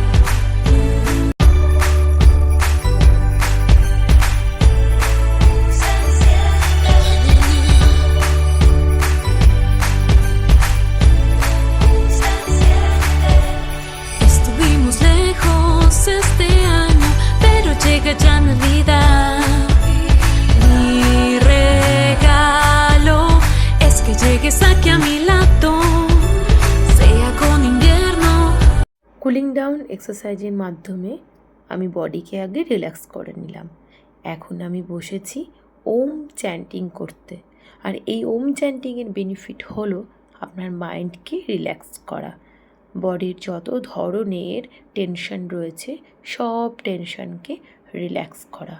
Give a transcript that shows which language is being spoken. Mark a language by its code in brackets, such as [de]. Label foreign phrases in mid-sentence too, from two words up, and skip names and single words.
[es] Estuvimos lejos este año, pero llega ya Navidad. Mi regalo es que llegues aquí a mi lado, sea con invierno. [en] cooling down exercise [bn] মাধ্যমে আমি বডিকে আগে রিল্যাক্স করে নিলাম। এখন আমি বসেছি [en] Om chanting [bn] করতে। আর এই [en] Om chanting [bn] বেনিফিট হলো আপনার [en] mind relax [bn] করা, বডির যত ধরনের টেনশন রয়েছে সব [en] tension relax [bn] করা।